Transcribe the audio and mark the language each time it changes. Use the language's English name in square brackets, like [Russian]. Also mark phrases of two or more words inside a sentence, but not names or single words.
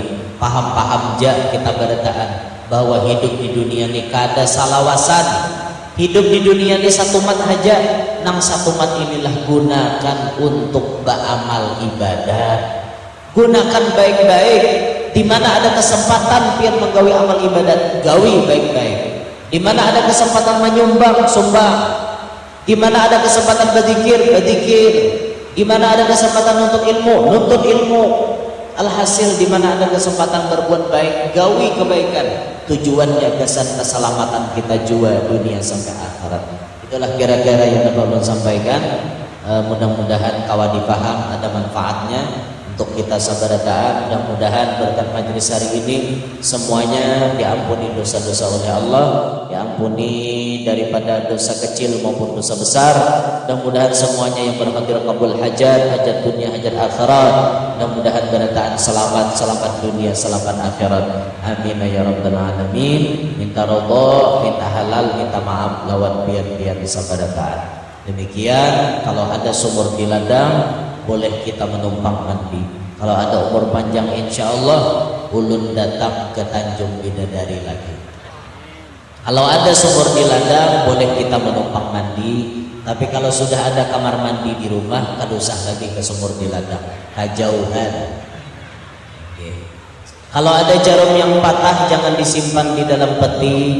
[Banjar] Paham-paham ja kita berataan bahwa hidup di dunia ini kada salawasan, hidup di dunia ini satu mat aja, nang satu mat inilah gunakan untuk beramal ibadah, gunakan baik-baik. Di mana ada kesempatan pian menggawi amal ibadat, gawi baik-baik. Di mana ada kesempatan menyumbang, sumbang. Di mana ada kesempatan berzikir, berzikir. Di mana ada kesempatan untuk ilmu, nuntut ilmu. Alhasil di mana ada kesempatan berbuat baik, gawi kebaikan. Tujuannya kesan keselamatan kita jua dunia sampai akhirat. Itulah kira-kira yang dapat saya sampaikan. Mudah-mudahan kawan dipaham, ada manfaatnya untuk kita sabarataan. Mudah-mudahan berkat majelis hari ini semuanya diampuni dosa-dosa oleh Allah, diampuni daripada dosa kecil maupun dosa besar. Mudah-mudahan semuanya yang berhadir kabul hajat, hajat dunia, hajat akhirat. Mudah-mudahan berataan selamat, selamat dunia, selamat akhirat. [Arabic] آمين يا رب العالمين. [Banjar] Minta ridha, minta halal, minta maaf lawan biar-biar sabarataan. [Indonesian] Demikian, kalau ada sumur di ladang boleh kita menumpang mandi. [Banjar] Kalau ada umur panjang [Arabic] إن شاء الله [Banjar] ulun datang ke Tanjung Bidadari lagi. [Indonesian] Kalau ada sumur di ladang boleh kita menumpang mandi. [Banjar] Tapi kalau sudah ada kamar mandi di rumah, kada usah lagi ke sumur di ladang, kejauhan. [Indonesian] Kalau ada jarum yang patah jangan disimpan di dalam peti.